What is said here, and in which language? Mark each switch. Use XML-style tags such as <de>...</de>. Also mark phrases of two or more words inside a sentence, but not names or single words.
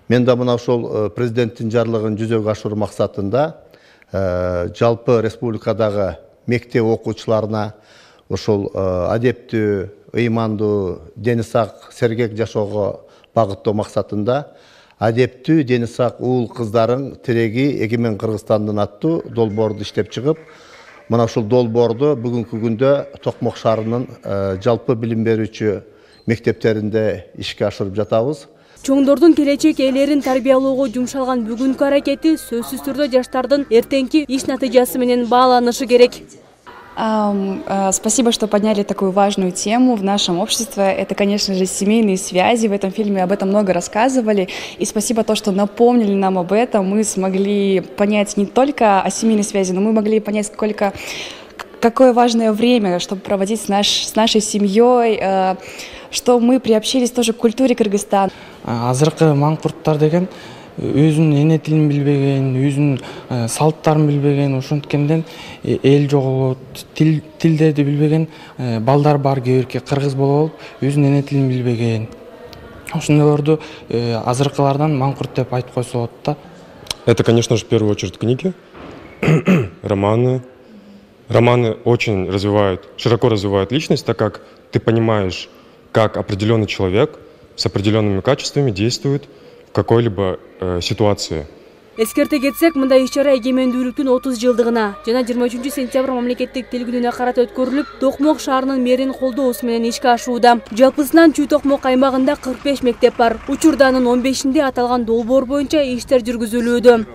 <ky>Мен да мына ошол президенттин жарлыгын жүзөгө ашыруу максатында жалпы республикадагы мектеп окуучуларына ошол адептүү, ыймандуу, дени сак, сергек жашоого багыттоо максатында адептүү, дени сак уул кыздардын тиреги эгемен Кыргызстандан аттуу долбоорду иштеп чыгып, мына ушул долбоорду бүгүнкү күндө Токмок шаарынын жалпы билим берүүчү мектептеринде ишке ашырып жатабыз. Чоңдордун келечек ээлерин тарбиялоого жумшалган бүгүнкү аракети сөзсүз түрдө жаштардын эртеңки иш натыйжасы менен бааланышы керек.</ky> <ru>Спасибо, что подняли такую важную тему в нашем обществе. Это, конечно же, семейные связи. В этом фильме об этом много рассказывали. И спасибо то, что напомнили нам об этом. Мы смогли понять не только о семейной связи, но мы могли понять, какое важное время, чтобы проводить с нашей семьей, что мы приобщились тоже к культуре Кыргызстана.</ru> <ky>Азыркы маңкурттар деген өзүнүн эне тилин билбеген, өзүнүн салттарын билбеген, ошонткенден эл жоголот, тилдерди билбеген балдар бар, кээ бирки кыргыз болуп, өзүнүн эне тилин билбеген. Ошондойлорду азыркылардан маңкурт деп айтып койсо болот да.</ky> <ru>Это, конечно же, в первую очередь книги, романы. Романы очень широко развивают личность, так как ты понимаешь, как определенный человек с определенными качествами действует в какой-либо ситуации.</ru> <ky>Эскерте кетсек, мындай иш-чара эгемендүүлүктүн 30 жылдыгына жана 23 сентябрь мамлекеттик тил күнүнө карата өткөрүлүп, Токмок шаарынын мэринин колдоосу менен ишке ашууда. Жалпысынан Чүй Токмок аймагында 45 мектеп бар. Учурданын 15-инде аталган долбоор боюнча иштер жүргүзүлүүдө.</ky>